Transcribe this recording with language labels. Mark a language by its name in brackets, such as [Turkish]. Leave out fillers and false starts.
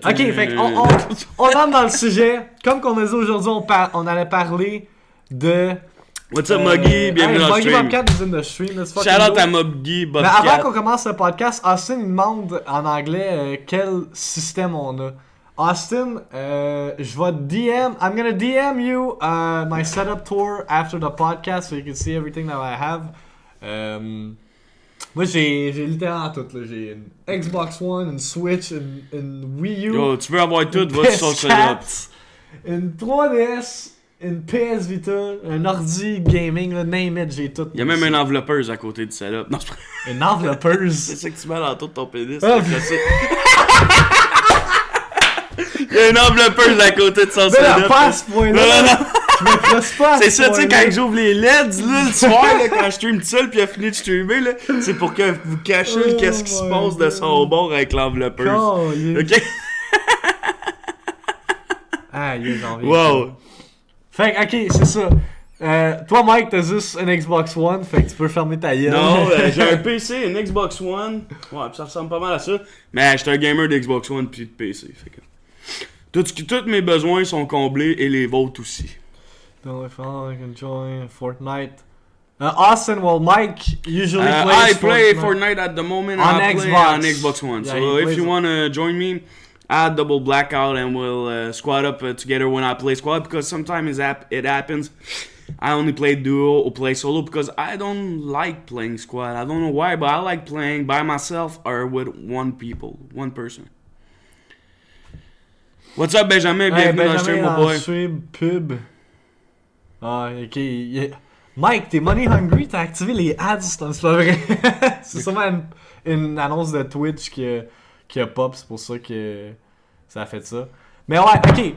[French] Ok, fait qu'on on entre dans le sujet. Comme qu'on a dit aujourd'hui, on allait parler de. [English] What's up, Muggy? [French] Bienvenue dans le stream. [English] Bobcat is in the stream. [French] Shout out à Muggy, Mais avant qu'on commence le podcast, Austin il demande en anglais quel système on a. Austin, je vais DM. [English] I'm gonna DM you my setup tour after the podcast so you can see everything that I have. [French] Moi, j'ai littéralement tout, là. J'ai une Xbox One, une Switch, une Wii U. Yo, tu veux avoir tout, va sur le setup. Une 3DS, une PS Vita, un ordi gaming, là, [English] name it, [French] j'ai tout. Il y a même une enveloppeuse à côté du setup. Non, c'est pas... Une enveloppeuse? C'est ça que tu mets dans tout ton pénis. Il y a une enveloppeuse à côté de son setup. Mais pas à ce point-là. Non. Je me presse pas. C'est ça, tu sais, quand j'ouvre les LEDs, là, le soir, là, quand je stream tout seul, puis il a fini de streamer, là, c'est pour que vous cachiez qu'est-ce qui se passe de son bord avec l'enveloppeuse. Ok? Aïe, j'ai envie. Wow. Fait que, ok, c'est ça. Toi, Mike, t'as juste une Xbox One, fait que tu peux fermer ta gueule. Non, j'ai un PC, une Xbox One. Ouais, pis ça ressemble pas mal à ça. Mais j'étais un gamer d'Xbox One puis de PC. Fait que... Tous mes besoins sont comblés et les vôtres aussi. [English] Don't I can join Fortnite. Austin, well, Mike usually plays I play Fortnite at the moment. On I play Xbox. on Xbox One. Yeah, So if you wanna join me, add double blackout and we'll squad up together when I play squad because sometimes it happens. I only play duo or play solo because I don't like playing squad. I don't know why, but I like playing by myself or with one person. What's up, Benjamin? [French] Bienvenue dans le stream, mon boy. Stream pub. Ah, ok. Mike, t'es money hungry, t'as activé les ads, c'est pas vrai. C'est sûrement une annonce de Twitch qui a pop, c'est pour ça que ça a fait ça. Mais ouais, ok.